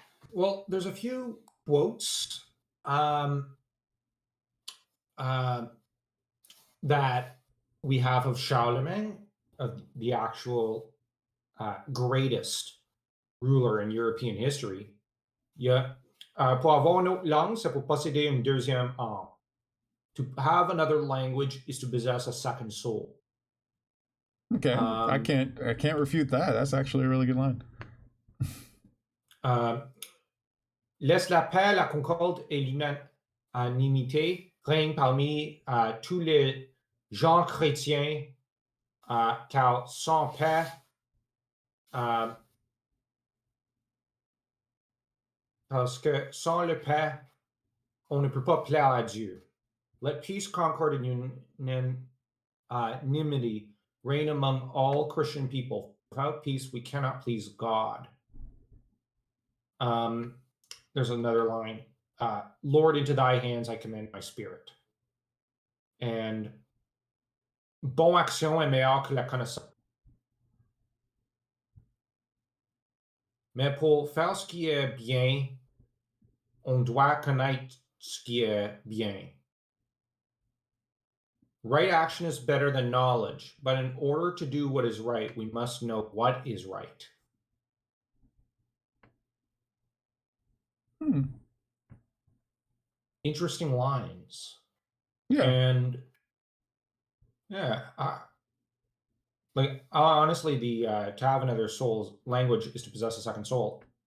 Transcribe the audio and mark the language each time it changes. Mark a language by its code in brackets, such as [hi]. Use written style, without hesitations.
[en] Well, there's a few quotes that we have of Charlemagne, of the actual greatest ruler in European history. Yeah. [fr] Pour avoir une autre langue, c'est pour posséder une deuxième âme. [en] To have another language is to possess a second soul. Okay, I can't refute that. That's actually a really good line. [fr] Laisse la paix, la concorde et l'unanimité règne parmi tous les gens chrétiens, car sans paix, parce que sans la paix, on ne peut pas plaire à Dieu. [en] Let peace, concord, and unanimity reign among all Christian people. Without peace, we cannot please God. There's another line. Lord, into thy hands I commend my spirit. [fr] And bonne action est meilleure que la connaissance. Mais pour faire ce qui est bien, on doit connaître ce qui est bien. [en] Right action is better than knowledge, but in order to do what is right, we must know what is right. Interesting lines. Yeah. And yeah, honestly, the to have another soul's language is to possess a second soul.